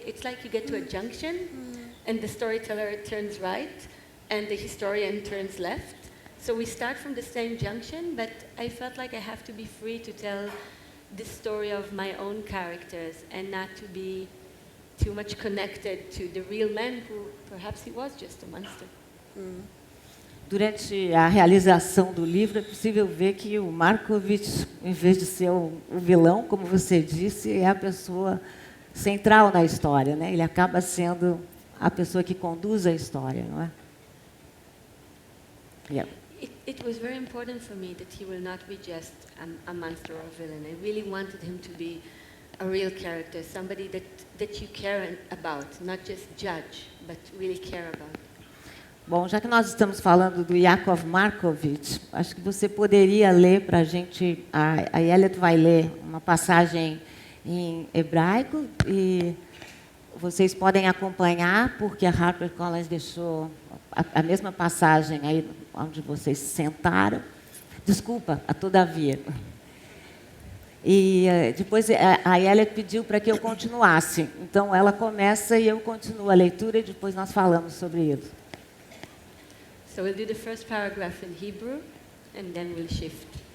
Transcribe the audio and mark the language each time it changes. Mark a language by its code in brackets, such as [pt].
[en] It's like you get to a junction and the storyteller turns right and the historian turns left. So we start from the same junction, but I felt like I have to be free to tell the story of my own characters and not to be too much connected to the real man who perhaps he was just a monster. [pt] Durante a realização do livro, é possível ver que o Markovich, em vez de ser o vilão, como você disse, é a pessoa central na história, né? Ele acaba sendo a pessoa que conduz a história, não é? [en] Yeah. It was very important for me that he will not be just a monster or a villain. I really wanted him to be a real character, somebody that you care about, not just judge, but really care about. [pt] Bom, já que nós estamos falando do Yakov Markovich, acho que você poderia ler para a gente, a Ayelet vai ler uma passagem em hebraico e vocês podem acompanhar, porque a HarperCollins deixou a mesma passagem aí onde vocês se sentaram. Desculpa, a todavia. E depois a Ayelet pediu para que eu continuasse. Então, ela começa e eu continuo a leitura e depois nós falamos sobre isso. [en] So we'll do the first paragraph in Hebrew, and then we'll shift.